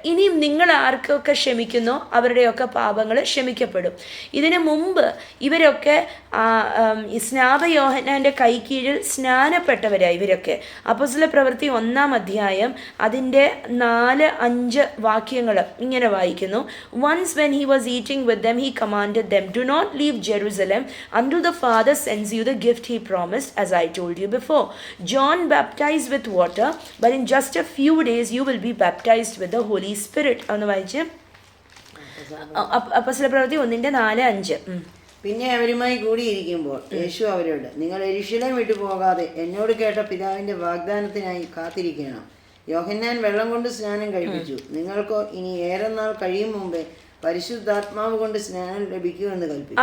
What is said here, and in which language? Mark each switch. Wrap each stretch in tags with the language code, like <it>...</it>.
<ml>ഇനിയും നിങ്ങൾ ആർക്കൊക്കെ ക്ഷമിക്കുന്നോ അവരുടെയൊക്കെ പാപങ്ങൾ ക്ഷമിക്കപ്പെടും. ഇതിനു മുമ്പ് ഇവരൊക്കെ സ്നാപ യോഹന്നാൻ്റെ കൈക്കീഴിൽ സ്നാനപ്പെട്ടവരായി. ഇവരൊക്കെ അപ്പോസ്തല പ്രവൃത്തി 1-ാം അധ്യായം അതിൻ്റെ 4-5 വാക്യങ്ങൾ ഇങ്ങനെ വായിക്കുന്നു.</ml> <en>Once when he was eating with them, he commanded them, do not leave Jerusalem until the Father sends you the gift he promised, as I told you before. John baptized with water, but in just a few days you will be baptized with the Holy Spirit.</en> <ml>ഒന്ന് വായിച്ച്. അപ്പോസ്തല പ്രവൃത്തി 1:4-5. പിന്നെ അവരുമായി കൂടിയിരിക്കുമ്പോൾ യേശു അവരോട്, നിങ്ങൾ യെരൂശലേം വിട്ടു പോകാതെ എന്നോട് കേട്ട പിതാവിൻ്റെ വാഗ്ദാനത്തിനായി കാത്തിരിക്കണം. യോഹന്നാൻ വെള്ളം കൊണ്ട് സ്നാനം കഴിപ്പിച്ചു. നിങ്ങൾക്കോ ഇനി ഏറെ നാൾ കഴിയും മുമ്പേ പരിശുദ്ധാത്മാവ് കൊണ്ട് സ്നാനം ലഭിക്കുമെന്ന് കൽപ്പിച്ചു.</ml>